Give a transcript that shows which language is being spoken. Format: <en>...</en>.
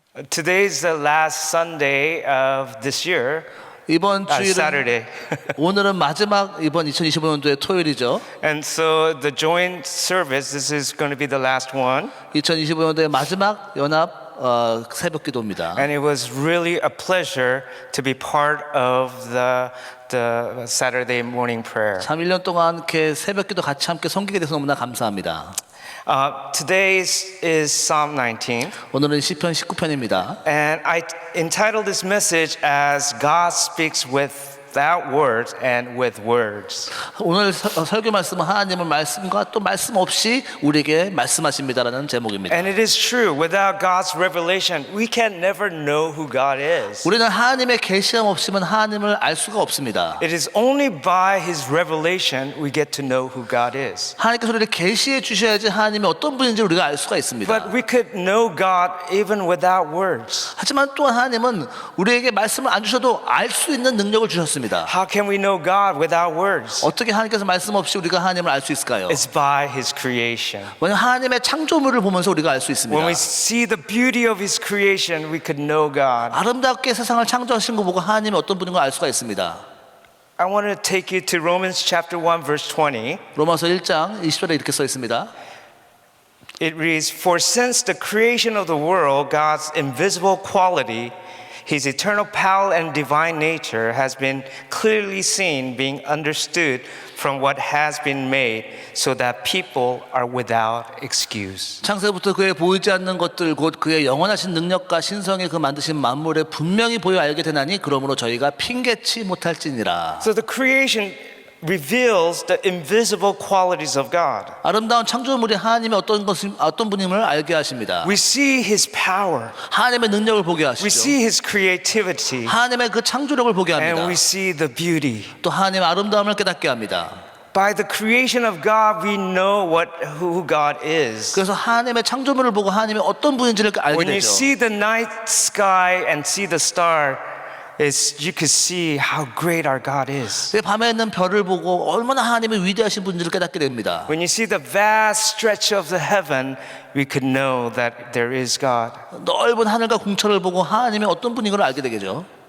<en>Today's the last Sunday of this year.</en> <ko>이번 주일은</ko> <en>Saturday.</en> <ko>오늘은 마지막 이번 2025년도의 토요일이죠.</ko> <en>And so the joint service, this is going to be the last one.</en> <ko>2025년도의 마지막 연합 새벽 기도입니다.</ko> <en>And it was really a pleasure to be part of the Saturday morning prayer.</en> <ko>참 1년 동안 이렇게 새벽 기도 같이 함께 섬기게 돼서 너무나 감사합니다.</ko> <en>Today is Psalm 19.</en> <ko>오늘은 시편 19편입니다.</ko> <en>And I entitled this message as God speaks without words and with words.</en> <ko>오늘 설교 말씀은 하나님의 말씀과 또 말씀 없이 우리에게 말씀하십니다라는 제목입니다.</ko> <en>And it is true, without God's revelation, we can never know who God is.</en> <ko>우리는 하나님의 계시함 없이면 하나님을 알 수가 없습니다.</ko> <en>It is only by His revelation we get to know who God is.</en> <ko>하나님께서 우리를 계시해 주셔야지 하나님이 어떤 분인지 우리가 알 수가 있습니다.</ko> <en>But we could know God even without words.</en> <ko>하지만 또 하나님은 우리에게 말씀을 안 주셔도 알 수 있는 능력을 주셨습니다.</ko> <en>How can we know God without words?</en> <ko>어떻게 하나님께서 말씀 없이 우리가 하나님을 알 수 있을까요?</ko> <en>It's by His creation.</en> <ko>왜냐하면 하나님의 창조물을 보면서 우리가 알 수 있습니다.</ko> <en>When we see the beauty of His creation, we could know God.</en> <ko>아름답게 세상을 창조하신 거 보고 하나님이 어떤 분인 걸 알 수가 있습니다.</ko> <en>I want to take you to Romans chapter 1 verse 20.</en> <ko>로마서 1장 20절에 이렇게 써 있습니다.</ko> <en>It reads, For since the creation of the world, God's invisible quality, His eternal power and divine nature has been clearly seen, being understood from what has been made, so that people are without excuse.</en> <ko>창세부터 그의 보이지 않는 것들 곧 그의 영원하신 능력과 신성의 그 만드신 만물에 분명히 보여 알게 되나니 그러므로 저희가 핑계치 못할지니라.</ko> <en>So the creation reveals the invisible qualities of God.</en> <ko>아름다운 창조물이 하나님의 어떤 분임을 알게 하십니다.</ko> <en>We see His power.</en> <ko>하나님의 능력을 보게</ko> <en>We</en> <ko>하시죠.</ko> <en>see His creativity.</en> <ko>하나님의 그 창조력을 보게</ko> <en>And</en> <ko>합니다.</ko> <en>we see the beauty.</en> <ko>또 하나님의 아름다움을 깨닫게 합니다.</ko> <en>By the creation of God, we know who God is.</en> <ko>그래서 하나님의 창조물을 보고 하나님의 어떤 분인지를 알게</ko> <en>When you</en> <ko>되죠.</ko> <en>see the night sky and see the star, you can see how great our God is.</en> <ko>밤에 있는 별을 보고 얼마나 하나님의 위대하신 분인지를 깨닫게 됩니다.</ko> <en>When you see the vast stretch of the heaven, we could know that there is God.</en> <ko>넓은 하늘과 궁처를 보고 하나님의 어떤 분인 걸 알게 되겠죠.</ko>